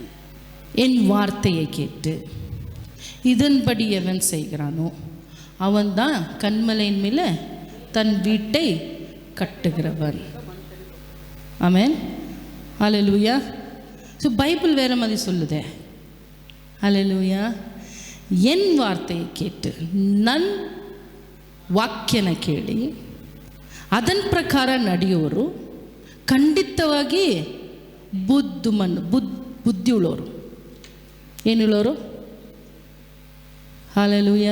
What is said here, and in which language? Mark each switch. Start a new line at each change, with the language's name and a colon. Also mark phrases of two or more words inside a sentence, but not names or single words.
Tamil: என் வார்த்தையை கேட்டு இதன்படி எவன் செய்கிறானோ அவன்தான் கண்மலையின் மேலே தன் வீட்டை கட்டுகிறவன். ஆமென், ஹல்லேலூயா. ஸோ பைபிள் வேறு மாதிரி சொல்லுதே. ஹல்லேலூயா. என் வார்த்தையை கேட்டு,
Kannada: ನನ್ನ ವಾಕ್ಯನ ಕೇಳಿ ಅದರ ಪ್ರಕಾರ ನಡೆಯೋರು ಖಂಡಿತವಾಗಿ ಬುದ್ಧಿ ಉಳ್ಳೋರು. ಏನುಳ್ಳೋರು? ಹಲ್ಲೇಲೂಯಾ.